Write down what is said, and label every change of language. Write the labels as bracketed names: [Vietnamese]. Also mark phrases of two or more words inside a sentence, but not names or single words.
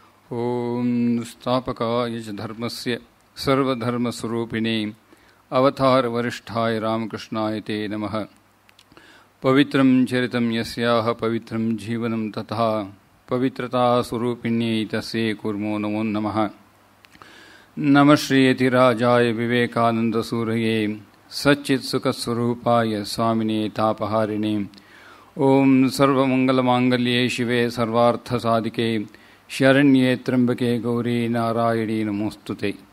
[Sanskrit] ಓಂ ಸ್ಥಾಪಕಾಯ ಚ ಧರ್ಮಸ್ಯ ಸರ್ವಧರ್ಮಸ್ವರೂಪಿಣೇ ಅವತಾರ ವರಿಷ್ಠಾಯ ರಾಮಕೃಷ್ಣಾಯ ತೇ ನಮಃ. ಪವಿತ್ರಂ ಚರಿತಂ ಯಸ್ಯಾಹ ಪವಿತ್ರಂ ಜೀವನಂ ತಥಾ ಪವಿತ್ರತಾ ಸ್ವರೂಪಿಣ್ಯೈ ತಸ್ಯೈ ಕುರ್ಮೋ ನಮೋ ನಮಃ. ನಮಃ ಶ್ರೀಯತಿರಾಜಾಯ ವಿವೇಕಾನಂದಸೂರಯೇ ಸಚ್ಚಿತ್ಸುಖಸ್ವರೂಪಾಯ ಸ್ವಾಮಿನೇ ತಾಪಹಾರಿಣೇ. ಓಂ ಸರ್ವಮಂಗಲಮಾಂಗಲ್ಯೇ ಶಿವೆ ಸರ್ವಾರ್ಥಸಾಧಿಕೆ ಶರಣ್ಯೇ ತ್ರ್ಯಂಬಕೆ ಗೌರಿ ನಾರಾಯಣಿ ನಮೋಸ್ತುತೆ.